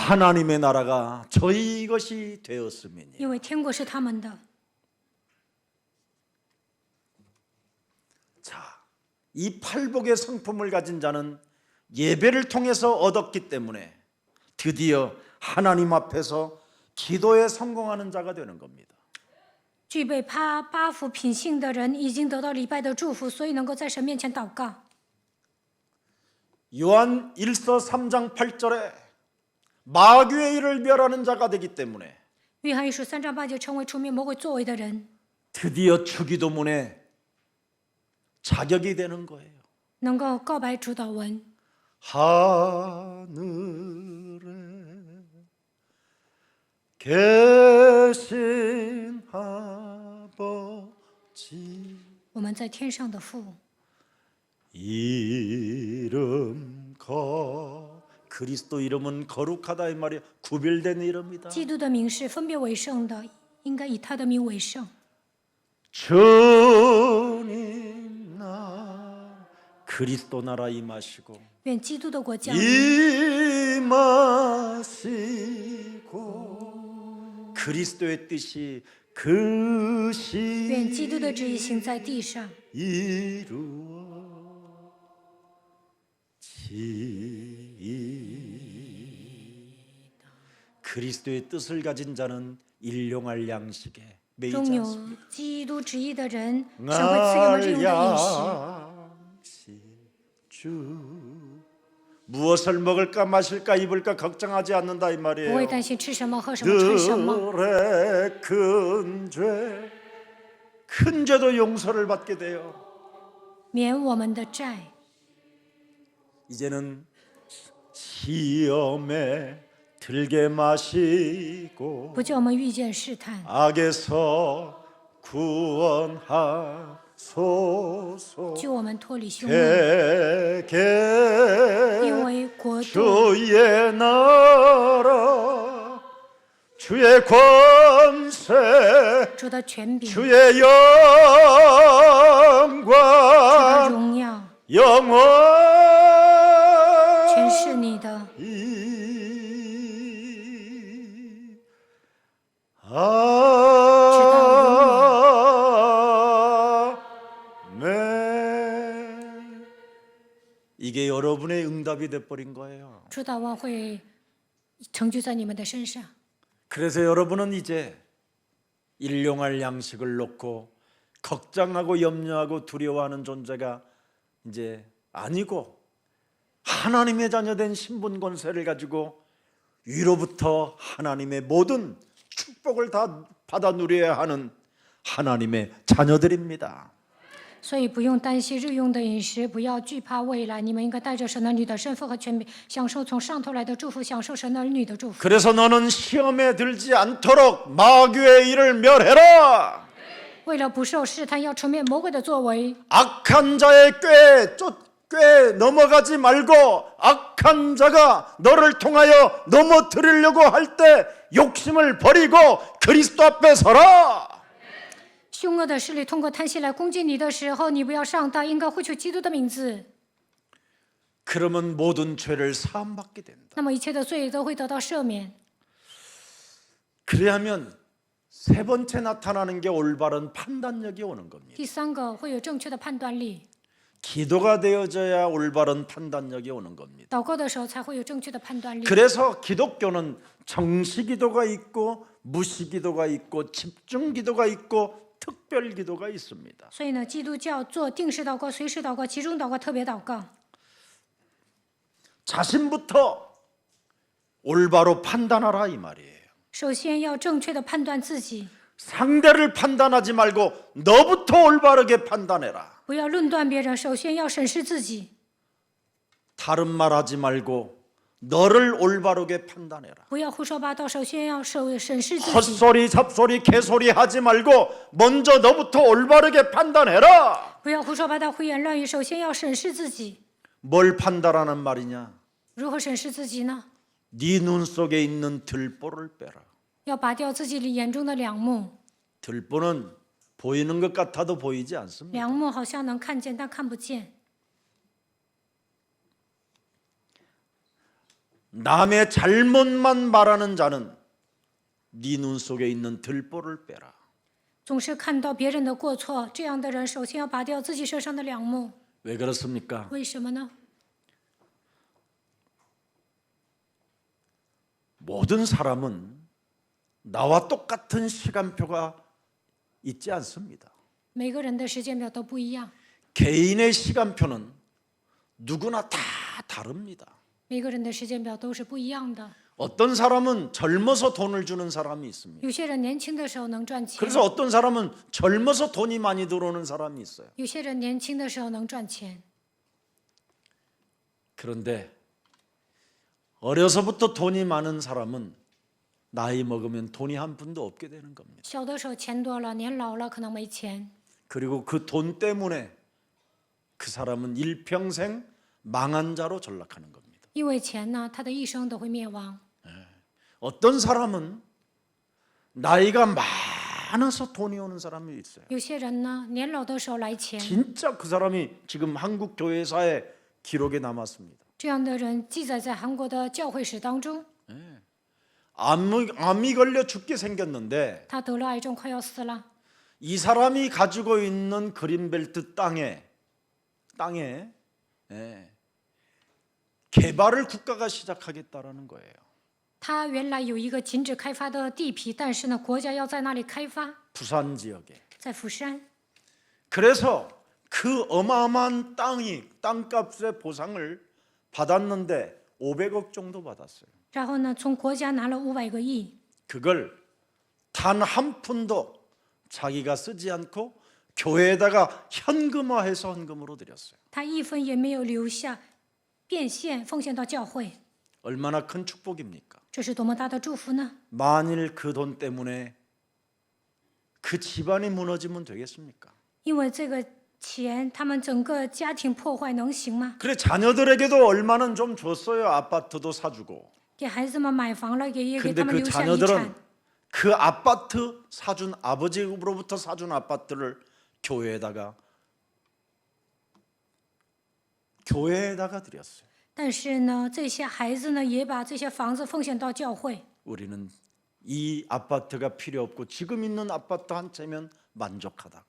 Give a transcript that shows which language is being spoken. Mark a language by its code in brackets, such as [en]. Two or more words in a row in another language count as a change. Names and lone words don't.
[ko] 하나님의 나라가 저희 것이 되었음이니. [zh] 因为天国是他们的。 [ko] 자, 이 팔복의 성품을 가진 자는 예배를 통해서 얻었기 때문에 드디어 하나님 앞에서 기도에 성공하는 자가 되는 겁니다. [zh] 具备八福品性的人已经得到礼拜的祝福，所以能够在神面前祷告。 [ko] 요한 1서 3장 8절에 마귀의 일을 멸하는 자가 되기 때문에 [zh] 约翰一书3章8节，成为除灭魔鬼作为的人， [ko] 드디어 주기도문에 자격이 되는 거예요. [zh] 能够告白主祷文。 [ko] 하늘에 계신 아버지 [zh] 我们在天上的父， [ko] 이름 그리스도 이름은 거룩하다 이 말이에요. 구별된 이름이다. [zh] 基督的名是分别为圣的，应该以他的名为圣。 [ko] 주님 나 그리스도 나라 임하시고 [zh] 愿基督的国降临， [ko] 임하시고 그리스도의 뜻이 그 [zh] 愿基督的旨意 [ko] 시 [zh] 行在地上， [ko] 이루어지이다. 그리스도의 뜻을 가진 자는 일용할 양식에 매이지 [zh] 中有 [ko] 않습니다. [zh] 基督旨意的人，神会赐给我们日用的饮食。 [ko] 양식 주 무엇을 먹을까 마실까 입을까 걱정하지 않는다 이 [zh] 不会 [ko] 말이에요. [zh] 担心吃什么、喝什么、穿什么。 [ko] 들의 큰 죄도 용서를 받게 돼요. [zh] 免我们的债， [ko] 이제는 시험에 들게 마시고 [zh] 不叫我们遇见试探， [ko] 악에서 구원하소서. [zh] 救我们脱离凶恶。 [ko] 대개 [zh] 因为国度、 [ko] 주의 나라 주의 권세 [zh] 主的权柄、主 [ko] 주의 [zh] 的 [ko] 영광 [zh] 荣耀， [ko] 영원 [zh] 全是你的。 [ko] 아멘. 이게 여러분의 응답이 돼버린 거예요. [zh] 主祷望会成就在你们的身上。 [ko] 그래서 여러분은 이제 일용할 양식을 놓고 걱정하고 염려하고 두려워하는 존재가 이제 아니고 하나님의 자녀된 신분 권세를 가지고 위로부터 하나님의 모든 축복을 다 받아 누려야 하는 하나님의 자녀들입니다. [zh] 所以不用担心日用的饮食，不要惧怕未来。你们应该带着神儿女的身份和权柄，享受从上头来的祝福，享受神儿女的祝福。 [ko] 그래서 너는 시험에 들지 않도록 마귀의 일을 멸해라. [zh] 为了不受试探，要除灭魔鬼的作为。 [ko] 악한 자의 꽤 넘어가지 말고 악한 자가 너를 통하여 넘어뜨리려고 할 때 욕심을 버리고 그리스도 앞에 서라. [zh] 凶恶的势力通过贪心来攻击你的时候，你不要上当，应该呼求基督的名字。 [ko] 그러면 모든 죄를 사함받게 된다. [zh] 那么一切的罪都会得到赦免。 [ko] 그래야면 세 번째 나타나는 게 올바른 판단력이 오는 겁니다. [zh] 第三个会有正确的判断力， [ko] 기도가 되어져야 올바른 판단력이 오는 겁니다. [zh] 祷告的时候才会有正确的判断力。 [ko] 그래서 기독교는 정시기도가 있고 무시기도가 있고 집중기도가 있고 특별기도가 있습니다. [zh] 所以呢，基督教做定时祷告、随时祷告、集中祷告、特别祷告。 [ko] 자신부터 올바로 판단하라 이 말이에요. [zh] 首先要正确的判断自己， [ko] 상대를 판단하지 말고 너부터 올바르게 판단해라. [zh] 不要论断别人，首先要审视自己。 [ko] 다른 말하지 말고 너를 올바르게 판단해라. [zh] 不要胡说八道，首先要审视自己。 [ko] 헛소리 잡소리 개소리 하지 말고 먼저 너부터 올바르게 판단해라. [zh] 不要胡说八道、胡言乱语，首先要审视自己。 [ko] 뭘 판단하는 말이냐? [zh] 如何审视自己呢？ [ko] 네 눈 속에 있는 들보를 빼라. [zh] 要拔掉自己眼中的梁木。 [ko] 들보는 보이는 것 같아도 보이지 않습니다. [zh] 梁木好像能看见，但看不见。 [ko] 남의 잘못만 말하는 자는 네 눈 속에 있는 들보를 빼라. [zh] 总是看到别人的过错，这样的人首先要拔掉自己身上的梁木。 [ko] 왜 그렇습니까? [zh] 为什么呢？ [ko] 모든 사람은 나와 똑같은 시간표가 있지 않습니다. [zh] 每个人的时间表都不一样， [ko] 개인의 시간표는 누구나 다 다릅니다. [zh] 每个人的时间表都是不一样的。 [ko] 어떤 사람은 젊어서 돈을 주는 사람이 있습니다. [zh] 有些人年轻的时候能赚钱， [ko] 그래서 어떤 사람은 젊어서 돈이 많이 들어오는 사람이 있어요. [zh] 有些人年轻的时候能赚钱。 [ko] 그런데 어려서부터 돈이 많은 사람은 나이 먹으면 돈이 한 푼도 없게 되는 겁니다. [zh] 小的时候钱多了，年老了可能没钱， [ko] 그리고 그 돈 때문에 그 사람은 일평생 망한 자로 전락하는 겁니다. [zh] 因为钱呢，他的一生都会灭亡。 [ko] 어떤 사람은 나이가 많아서 돈이 오는 사람이 있어요. [zh] 有些人呢，年老的时候来钱， [ko] 진짜 그 사람이 지금 한국 교회사에 기록에 남았습니다. [zh] 这样的人记载在韩国的教会史当中。 [ko] 암이 걸려 죽게 생겼는데 [zh] 他得了癌症，快要死了。 [ko] 이 사람이 가지고 있는 그린벨트 땅에 개발을 국가가 시작하겠다라는 거예요. [zh] 他原来有一个禁止开发的地皮，但是呢，国家要在那里开发， [ko] 부산 지역에. [zh] 在釜山。 [ko] 그래서 그 어마어마한 땅값의 보상을 받았는데 500억 정도 받았어요. [zh] 然后呢，从国家拿了500个亿， [ko] 그걸 단 한 푼도 자기가 쓰지 않고 교회에다가 현금화해서 헌금으로 드렸어요. [zh] 他一分也没有留下，变现奉献到教会， [ko] 얼마나 큰 축복입니까? [zh] 这是多么大的祝福呢？ [ko] 만일 그 돈 때문에 그 집안이 무너지면 되겠습니까? [zh] 因为这个钱，他们整个家庭破坏能行吗？ [ko] 그래 자녀들에게도 얼마는 좀 줬어요. 아파트도 사주고. [zh] 给孩子们买房了，也给 [ko] 근데 [zh] 他们 [ko] 그 [zh] 留下遗 [ko] 자녀들은 [zh] 产。 [ko] 그 아파트 사준 아버지로부터 사준 아파트를 교회에다가 드렸어요. [zh] 但是呢，这些孩子呢，也把这些房子奉献到教会。 [ko] 우리는 이 아파트가 필요 없고 지금 있는 아파트 한 채면 만족하다고.